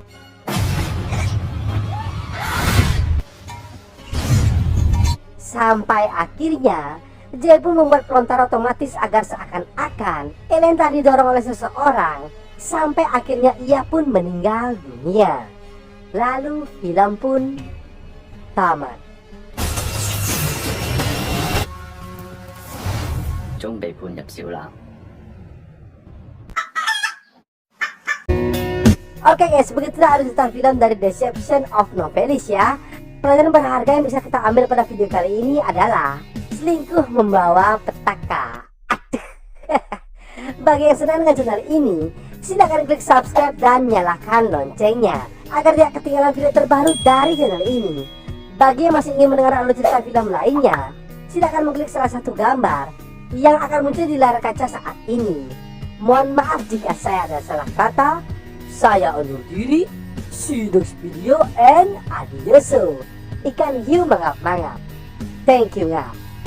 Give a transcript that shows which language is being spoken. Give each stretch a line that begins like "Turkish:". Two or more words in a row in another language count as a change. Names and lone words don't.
Indonesian: Sampai akhirnya Jay pun membuat pelontar otomatis agar seakan-akan Elaine telah didorong oleh seseorang, sampai akhirnya ia pun meninggal dunia. Lalu film pun tamat.
Cantonese: 終被判入小欖。
Indonesian: Oke guys, begitulah alur cerita film dari Deception of Novelis ya. Pelajaran berharga yang bisa kita ambil pada video kali ini adalah selingkuh membawa petaka. Bagi yang senang dengan channel ini, silakan klik subscribe dan nyalakan loncengnya agar tidak ketinggalan video terbaru dari channel ini. Bagi yang masih ingin mendengar alur cerita film lainnya, silakan mengklik salah satu gambar yang akan muncul di layar kaca saat ini. Mohon maaf jika saya ada salah kata. Saya undur diri.
English: See you next video and adios.
Indonesian: Ikan hiu mangap-mangap.
English: Thank you ngap.